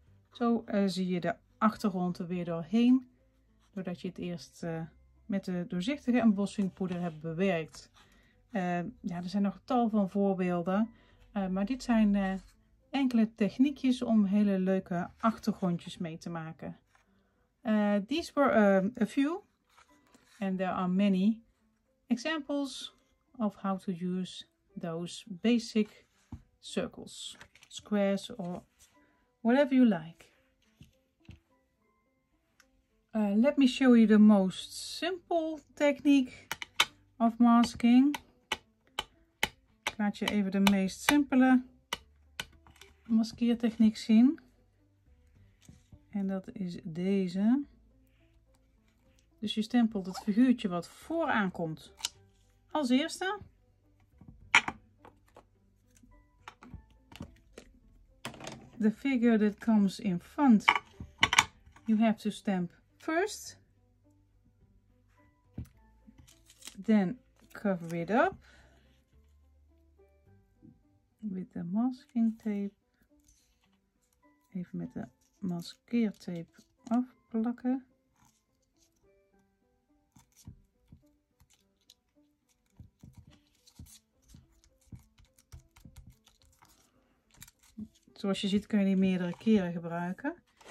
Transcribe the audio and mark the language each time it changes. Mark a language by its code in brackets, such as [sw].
[nl] Zo zie je de achtergrond er weer doorheen, doordat je het eerst met de doorzichtige embossingpoeder hebt bewerkt. Ja, er zijn nog tal van voorbeelden, maar dit zijn enkele techniekjes om hele leuke achtergrondjes mee te maken. [en] These were a few, and there are many examples of how to use those basic circles, squares, or whatever you like. Let me show you the most simple technique of masking. [nl] Ik laat je even de meest simpele maskeertechniek zien. En dat is deze. Dus je stempelt het figuurtje wat vooraan komt als eerste. [en] The figure that comes in front, you have to stamp first. Then cover it up with the masking tape. [nl] Even met de maskeertape afplakken. Zoals je ziet kun je die meerdere keren gebruiken.